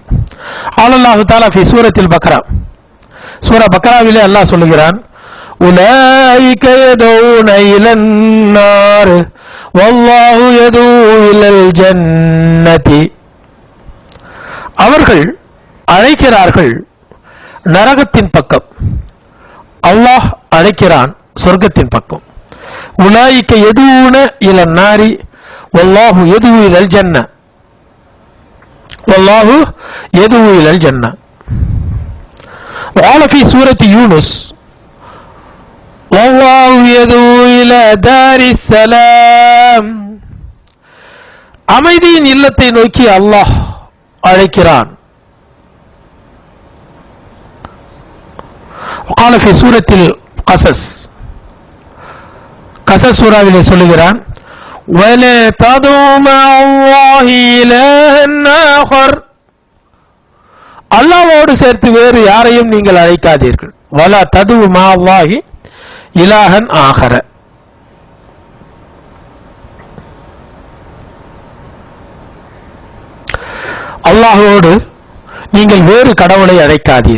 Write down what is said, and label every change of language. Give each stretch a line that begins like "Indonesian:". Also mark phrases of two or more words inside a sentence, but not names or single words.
Tamil: அல்லாஹ் தஆலா
Arabic: في سورة البقرة,
Tamil: சூரா பக்ராவிலே அல்லாஹ் சொல்லுகிறான்,
Arabic: أولئك يدعون إلى النار والله يدعو إلى الجنة,
Tamil: அவர்கள் அழைக்கிறார்கள் நரகத்தின் பக்கம், அல்லாஹ் அழைக்கிறான் சொர்க்கத்தின் பக்கம்.
Arabic: أولئك يدعون إلى النار والله يدعو إلى الجنة والله يدعو إلى الجنة. وقال في سورة يونس والله يدعو إلى دار السلام,
Tamil: அமைதியின் இல்லத்தை நோக்கி அல்லாஹ் அழைக்கிறான்.
Arabic: وقال في سورة القصص,
Tamil: கசஸ் சூராவிலே சொல்லுகிறான்,
Arabic: ولا تدعوا مع الله إلها آخر,
Tamil: அல்லாஹ்வோடு சேர்த்து வேறு யாரையும் நீங்கள் அழைக்காதீர்கள்.
Arabic: ولا تدعوا مع الله إلها آخر,
Tamil: அல்லாஹ்வோடு நீங்கள் வேறு கடவுளை அழைக்காதீர்.